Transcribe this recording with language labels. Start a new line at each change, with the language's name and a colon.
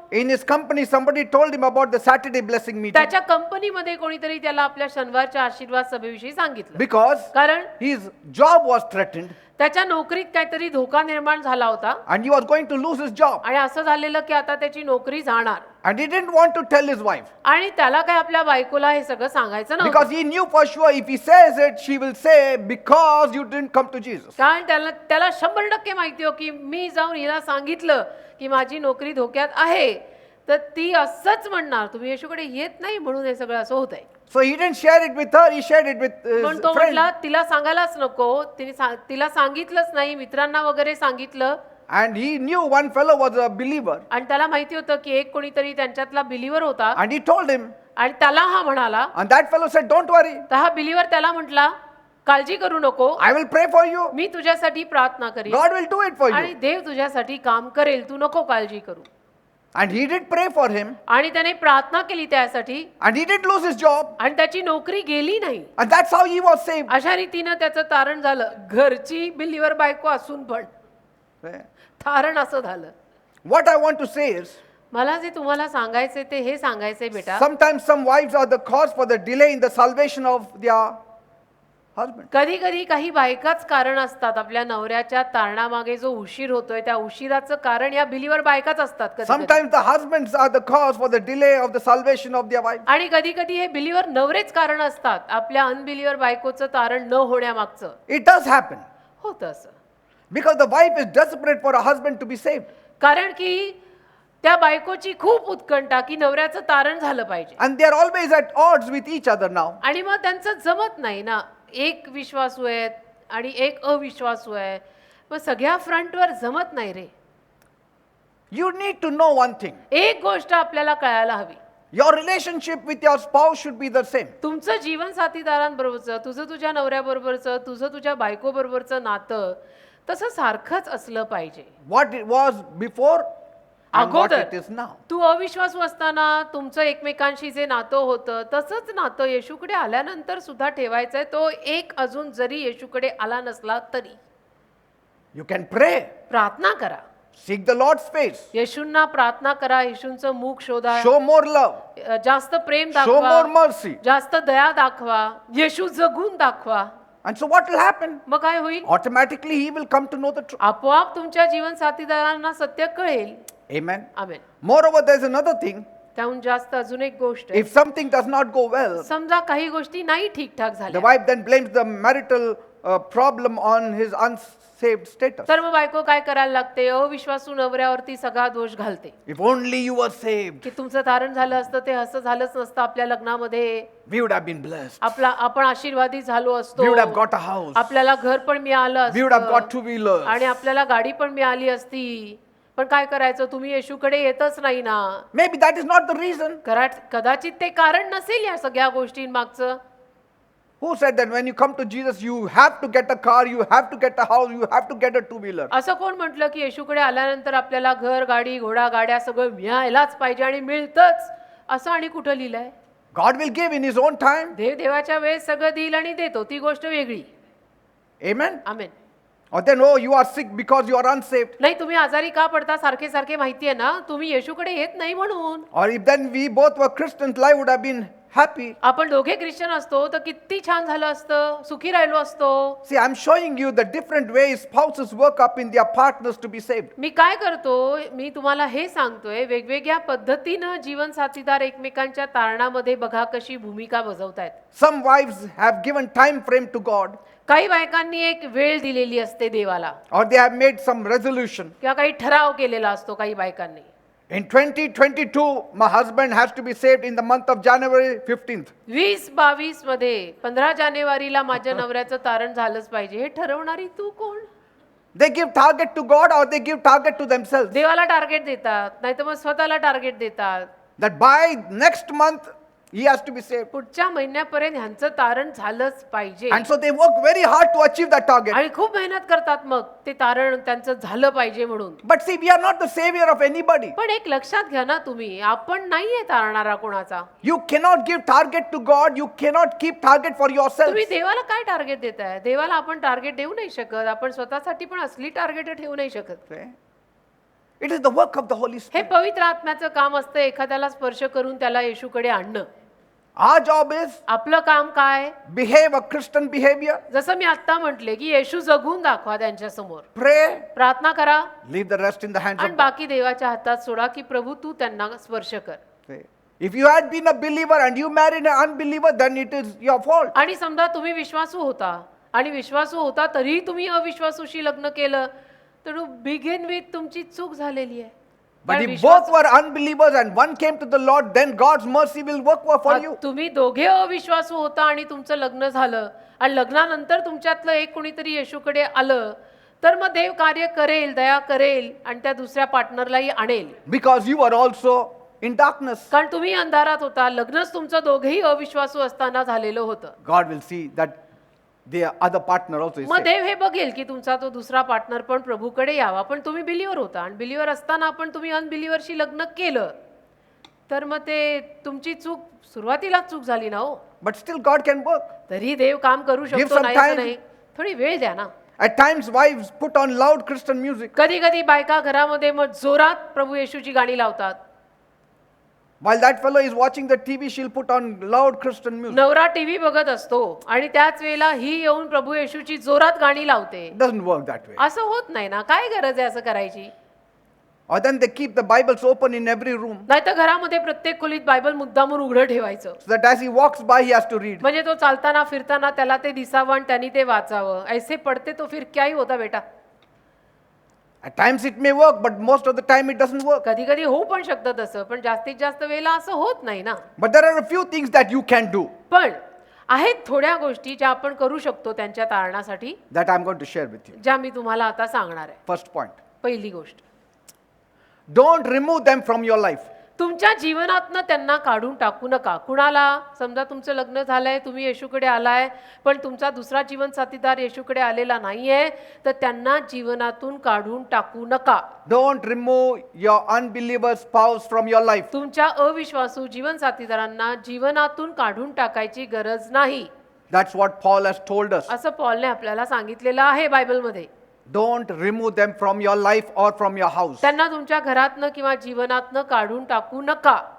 English: in his company, somebody told him about the Saturday blessing meeting
Marathi: त्याच्या कंपनीमध्ये कोणीतरी त्याला आपल्या शनिवारच्या आशीर्वाद सभेविषयी सांगितलं.
English: because
Marathi: कारण
English: his job was threatened
Marathi: त्याच्या नोकरीत काहीतरी धोका निर्माण झाला होता
English: and he was going to lose his job.
Marathi: आणि असं झालेलं की आता त्याची नोकरी जाणार.
English: And he didn't want to tell his wife
Marathi: आणि त्याला काय आपल्या बायकोला हे सगळं सांगायचं नव्हतं.
English: because he knew for sure if he says it, she will say, because you didn't come to Jesus.
Marathi: कारण त्याला 100% माहिती हो की मी जाऊन हिला सांगितलं की माझी नोकरी धोक्यात आहे तर ती असंच म्हणणार तुम्ही येशूकडे येत नाही म्हणून हे सगळं असं होत आहे.
English: So he didn't share it with her, he shared it with
Marathi: पण
English: his
Marathi: तो
English: friend.
Marathi: म्हटला तिला सांगायलाच नको, तिला सांगितलंच नाही, मित्रांना वगैरे सांगितलं.
English: And he knew one fellow was a believer.
Marathi: आणि त्याला माहिती होतं की एक कोणीतरी त्यांच्यातला बिलीवर होता.
English: And he told him,
Marathi: आणि त्याला हा म्हणाला,
English: and that fellow said, don't worry,
Marathi: तर हा बिलीवर त्याला म्हटला काळजी करू नको,
English: I will pray for you.
Marathi: मी तुझ्यासाठी प्रार्थना करीन
English: God will do it for
Marathi: आणि
English: you.
Marathi: देव तुझ्यासाठी काम करेल, तू नको काळजी करू.
English: And he did pray for him.
Marathi: आणि त्याने प्रार्थना केली त्यासाठी
English: And he did lose his job.
Marathi: आणि त्याची नोकरी गेली नाही.
English: And that's how he was saved.
Marathi: अशा रीतीनं त्याचं तारण झालं. घरची बिलीवर बायको असून पण तारण असं झालं.
English: What I want to say is,
Marathi: मला जे तुम्हाला सांगायचे ते हे सांगायचे बेटा,
English: sometimes some wives are the cause for the delay in the salvation of their husband.
Marathi: कधी कधी काही बायकाच कारण असतात आपल्या नवऱ्याच्या तारणामागे जो उशीर होतोय त्या उशिराचं कारण या बिलीवर बायकाच असतात कधी-कधी.
English: Sometimes the husbands are the cause for the delay of the salvation of their wife.
Marathi: आणि कधी कधी हे बिलीवर नवरेच कारण असतात आपल्या अनबिलीवर बायकोचं तारण न होण्यामागचं.
English: It does happen
Marathi: होतं असं
English: because the wife is desperate for a husband to be saved.
Marathi: कारण की त्या बायकोची खूप उत्कंठा की नवऱ्याचं तारण झालं पाहिजे.
English: And they are always at odds with each other now.
Marathi: आणि मग त्यांचं जमत नाही ना, एक विश्वासू आहेत आणि एक अविश्वासू आहे, मग सगळ्या फ्रंटवर जमत नाही रे.
English: You need to know one thing.
Marathi: एक गोष्ट आपल्याला कळायला हवी,
English: Your relationship with your spouse should be the same.
Marathi: तुमचं जीवन साथीदारांबरोबरचं, तुझं तुझ्या नवऱ्याबरोबरचं, तुझं तुझ्या बायकोबरोबरचं नातं तसं सारखंच असलं पाहिजे.
English: What it was before and what
Marathi: अगोदर
English: it is now.
Marathi: तू अविश्वासू असताना तुमचं एकमेकांशी जे नातं होतं तसंच नातं येशूकडे आल्यानंतर सुद्धा ठेवायचंय. तो एक अजून जरी येशूकडे आला नसला तरी
English: You can pray,
Marathi: प्रार्थना करा,
English: seek the Lord's face,
Marathi: येशूंना प्रार्थना करा, येशूंचं मुख शोधा,
English: show more love,
Marathi: जास्त प्रेम
English: show more
Marathi: दाखवा,
English: mercy.
Marathi: जास्त दया दाखवा, येशू जगून दाखवा.
English: And so what will happen?
Marathi: मग काय होईल?
English: Automatically he will come to know the truth.
Marathi: आपोआप तुमच्या जीवन साथीदारांना सत्य कळेल.
English: Amen.
Marathi: आमेन.
English: Moreover, there's another thing.
Marathi: त्याहून जास्त अजून एक गोष्ट आहे.
English: If something does not go well,
Marathi: समजा काही गोष्टी नाही ठीकठाक
English: the
Marathi: झाल्या
English: wife then blames the marital problem on his unsaved status.
Marathi: तर मग बायको काय करायला लागते? अविश्वासू नवऱ्यावरती सगळा दोष घालते
English: If only you were saved,
Marathi: की तुमचं तारण झालं असतं, ते असं झालंच नसतं आपल्या लग्नामध्ये,
English: we would have been blessed.
Marathi: आपण आशीर्वादी झालो असतो,
English: We would have got a house.
Marathi: आपल्याला घर पण मिळालं
English: We would have got
Marathi: असतं
English: two-wheelers.
Marathi: आणि आपल्याला गाडी पण मिळाली असती. पण काय करायचं? तुम्ही येशूकडे येतच नाही ना.
English: Maybe that is not the reason.
Marathi: कदाचित ते कारण नसेल या सगळ्या गोष्टींमागचं.
English: Who said that when you come to Jesus, you have to get a car, you have to get a house, you have to get a two-wheeler?
Marathi: असं कोण म्हटलं की येशूकडे आल्यानंतर आपल्याला घर, गाडी, घोडा, गाड्या सगळं मिळायलाच पाहिजे आणि मिळतच असं आणि कुठं लिहिलंय?
English: God will give in his own time.
Marathi: देवाच्या वेळेस सगळं देईल आणि देतो, ती गोष्ट वेगळी.
English: Amen.
Marathi: Amen.
English: Or then, oh, you are sick because you are unsaved.
Marathi: नाही, तुम्ही आजारी का पडता सारखे सारखे माहितीये ना, तुम्ही येशूकडे येत नाही म्हणून.
English: Or if then we both were Christians, life would have been happy.
Marathi: आपण दोघे ख्रिश्चन असतो तर किती छान झालं असतं, सुखी राहिलो असतो.
English: See, I'm showing you the different ways spouses work up in their partners to be saved.
Marathi: मी काय करतो? मी तुम्हाला हे सांगतोय, वेगवेगळ्या पद्धतीनं जीवन साथीदार एकमेकांच्या तारणामध्ये बघा कशी भूमिका बजावतायत.
English: Some wives have given time frame to God,
Marathi: काही बायकांनी एक वेळ दिलेली असते देवाला,
English: or they have made some resolution.
Marathi: किंवा काही ठराव केलेला असतो काही बायकांनी.
English: In 2022, my husband has to be saved in the month of January 15th.
Marathi: 2022 मध्ये 15 जानेवारीला माझ्या नवऱ्याचं तारण झालंच पाहिजे. हे ठरवणारी तू कोण?
English: They give target to God or they give target to themselves.
Marathi: देवाला टार्गेट देतात, नाहीतर मग स्वतःला टार्गेट देतात.
English: That by next month, he has to be saved.
Marathi: पुढच्या महिन्यापर्यंत ह्यांचं तारण झालंच पाहिजे.
English: And so they work very hard to achieve that target.
Marathi: आणि खूप मेहनत करतात मग ते तारण त्यांचं झालं पाहिजे म्हणून.
English: But see, we are not the savior of anybody.
Marathi: पण एक लक्षात घ्या ना तुम्ही, आपण नाहीये तारणारा कोणाचा.
English: You cannot give target to God. You cannot keep target for yourself.
Marathi: तुम्ही देवाला काय टार्गेट देताय? देवाला आपण टार्गेट देऊ नाही शकत. आपण स्वतःसाठी पण असली टार्गेट ठेवू नाही शकत.
English: It is the work of the Holy
Marathi: हे
English: Spirit.
Marathi: पवित्र आत्म्याचं काम असतं, एखाद्याला स्पर्श करून त्याला येशूकडे आणणं.
English: Our job is
Marathi: आपलं काम काय?
English: behave a Christian behavior,
Marathi: जसं मी आता म्हटले की येशू जगून दाखवा त्यांच्या समोर,
English: pray,
Marathi: प्रार्थना करा
English: leave the rest in the hands
Marathi: आणि
English: of God.
Marathi: बाकी देवाच्या हातात सोडा की प्रभू तू त्यांना स्पर्श कर.
English: If you had been a believer and you married an unbeliever, then it is your fault.
Marathi: आणि समजा तुम्ही विश्वासू होता आणि विश्वासू होता तरी तुम्ही अविश्वासूशी लग्न केलं तर
English: begin with
Marathi: तुमची चूक झालेली आहे.
English: But
Marathi: कारण
English: if both were unbelievers and one came to the Lord, then God's mercy will work for you.
Marathi: तुम्ही दोघे अविश्वासू होता आणि तुमचं लग्न झालं आणि लग्नानंतर तुमच्यातलं एक कोणीतरी येशूकडे आलं तर मग देव कार्य करेल, दया करेल आणि त्या दुसऱ्या पार्टनरलाही आणेल.
English: Because you were also in darkness.
Marathi: कारण तुम्ही अंधारात होता, लग्नच तुमचं दोघेही अविश्वासू असताना झालेलं होतं.
English: God will see that the other partner also is
Marathi: मग
English: saved.
Marathi: देव हे बघेल की तुमचा तो दुसरा पार्टनर पण प्रभूकडे यावा. पण तुम्ही बिलीवर होता आणि बिलीवर असताना पण तुम्ही अनबिलीवरशी लग्न केलं तर मग ते तुमची चूक, सुरुवातीलाच चूक झाली ना हो.
English: But still God can work.
Marathi: तरी देव काम करू
English: Give
Marathi: शकतो,
English: some
Marathi: नाही असं
English: time.
Marathi: नाही. थोडी वेळ द्या ना.
English: At times wives put on loud Christian music.
Marathi: कधी कधी बायका घरामध्ये मग जोरात प्रभू येशूची गाणी लावतात.
English: While that fellow is watching the TV, she'll put on loud Christian music.
Marathi: नवरा टीव्ही बघत असतो आणि त्याच वेळेला ही येऊन प्रभू येशूची जोरात गाणी लावते.
English: It doesn't work that way.
Marathi: असं होत नाही ना. काय गरज आहे असं करायची?
English: Or then they keep the Bibles open in every room,
Marathi: नाही तर घरामध्ये प्रत्येक खोलीत बायबल मुद्दामून उघडं ठेवायचं,
English: so that as he walks by, he has to read.
Marathi: म्हणजे तो चालताना फिरताना त्याला ते दिसावं आणि त्यांनी ते वाचावं.
Hindi: ऐसे पडते तो फिर क्या ही होता बेटा.
English: At times it may work, but most of the time it doesn't work.
Marathi: कधी कधी होऊ पण शकतं तसं, पण जास्तीत जास्त वेळेला असं होत नाही ना.
English: But there are a few things that you can do
Marathi: पण आहेत थोड्या गोष्टी ज्या आपण करू शकतो त्यांच्या तारणासाठी,
English: that I'm going to share with you.
Marathi: ज्या मी तुम्हाला आता सांगणार आहे.
English: First point,
Marathi: पहिली गोष्ट,
English: don't remove them from your life.
Marathi: तुमच्या जीवनातनं त्यांना काढून टाकू नका. कुणाला समजा तुमचं लग्न झालंय, तुम्ही येशूकडे आलाय, पण तुमचा दुसरा जीवन साथीदार येशूकडे आलेला नाहीये, तर त्यांना जीवनातून काढून टाकू नका.
English: Don't remove your unbeliever spouse from your life.
Marathi: तुमच्या अविश्वासू जीवन साथीदारांना जीवनातून काढून टाकायची गरज नाही.
English: That's what Paul has told us.
Marathi: असं पॉलने आपल्याला सांगितलेलं आहे बायबलमध्ये.
English: Don't remove them from your life or from your house.
Marathi: त्यांना तुमच्या घरातनं किंवा जीवनातनं काढून टाकू नका.